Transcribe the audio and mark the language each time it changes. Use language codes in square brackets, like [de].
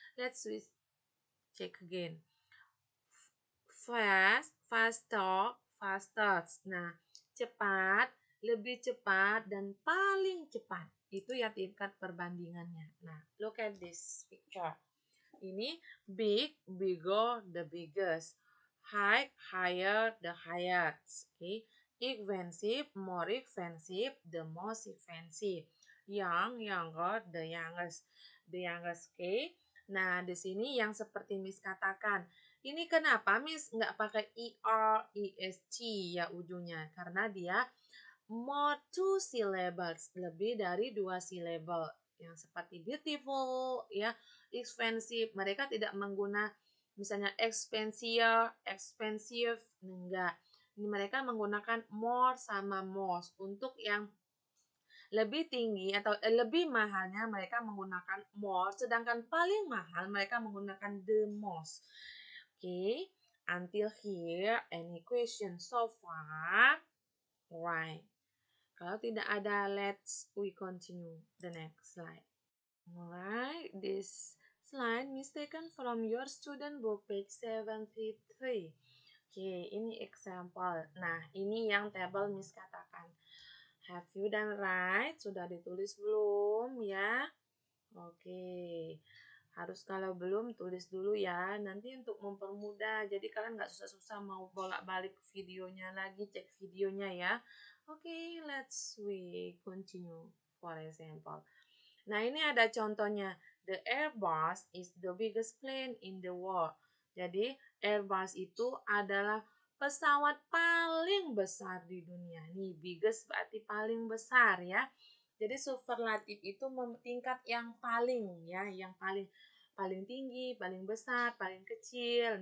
[en] Let's check again. Fast, faster, fastest. [id] Nah, cepat, lebih cepat, dan paling cepat. Itu ya tingkat perbandingannya. [en] Nah, look at this picture. [id] Ini [en] big, bigger, the biggest. High, higher, the highest. Okay. Expensive, more expensive, the most expensive. Young, younger, the youngest. The youngest. Okay. [id] Nah, di sini yang seperti Miss katakan. Ini kenapa Miss nggak pakai ER, EST ya ujungnya? Karena dia more 2 syllables, lebih dari 2 syllable. Yang seperti beautiful, ya, expensive. Mereka tidak menggunakan misalnya expensive, enggak. Ini mereka menggunakan more sama most. Untuk yang lebih tinggi atau lebih mahalnya mereka menggunakan more, sedangkan paling mahal mereka menggunakan the most. [en] Oke, until here any question so far? Right. [id] Kalau tidak ada, [en] let's we continue the next slide. Alright, this slide is taken from your student book page 73. [id] Oke, ini example. Nah, ini yang table Miss katakan. [en] Have you done right? [id] Sudah ditulis belum ya? Oke. Harus kalau belum tulis dulu ya. Nanti untuk mempermudah. Jadi kalian nggak susah-susah mau bolak-balik videonya lagi, cek videonya ya. [en] Oke, let's we continue. For example. [id] Nah, ini ada contohnya. [en] The Airbus is the biggest plane in the world. [id] Jadi, Airbus itu adalah pesawat paling besar di dunia. Nih, biggest berarti paling besar ya. Jadi superlatif itu tingkat yang paling ya, yang paling tinggi, paling besar, paling kecil.